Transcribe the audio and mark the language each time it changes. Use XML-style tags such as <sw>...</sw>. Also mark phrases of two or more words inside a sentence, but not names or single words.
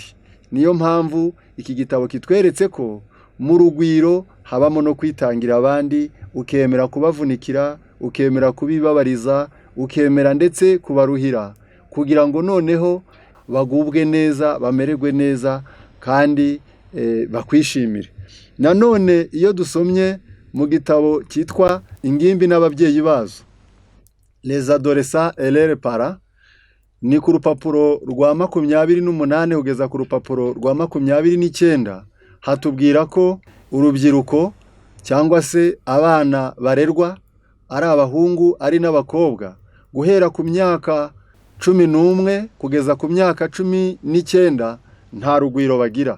<rw>Niyo mpamvu iki gitabo kitweretse ko mu rugwiro habamo no kwitangira abandi, ukemera kubavunikira, ukemera kubibabariza, ukemera ndetse kubaruhira, kugira ngo noneho bagubwe neza, bamererwe neza kandi bakwishimire. Nanone iyo dusomye mu gitabo cyitwa Ingimbi n'ababyeyi bazo,</rw> <fr>Les adolescents et leurs parents,</fr> <rw>ni ku rupapuro rwa 28 kugeza ku rupapuro rwa 29, hatubwira ko urubyiruko cyangwa se abana barerwa ari abahungu ari n'abakobwa guhera ku myaka 11 kugeza ku myaka 19 nta rugwiro bagira.</rw>